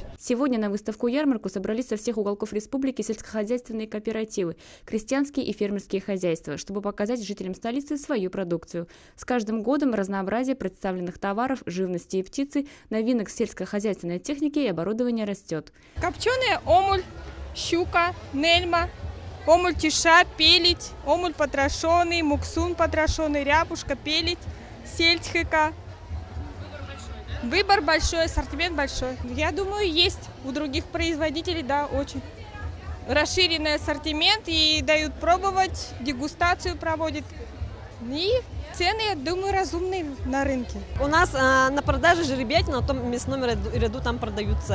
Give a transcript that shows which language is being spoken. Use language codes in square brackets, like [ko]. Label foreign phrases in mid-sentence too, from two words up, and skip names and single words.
[ru] Сегодня на выставку-ярмарку собрались со всех уголков республики сельскохозяйственные кооперативы, крестьянские и фермерские хозяйства, чтобы показать жителям столицы свою продукцию. С каждым годом разнообразие представленных товаров, живности и птицы, новинок сельскохозяйственной техники и оборудования растет. Копченая омуль, щука, нельма, омуль тиша, пелить, омуль потрошенный, муксун потрошенный, ряпушка, пелить, сельдь-хыка. Выбор большой, ассортимент большой. Я думаю, есть у других производителей, да, очень. Расширенный ассортимент и дают пробовать, дегустацию проводят. И цены, я думаю, разумные на рынке. У нас на продаже жеребятина, на том мясном ряду там продаются.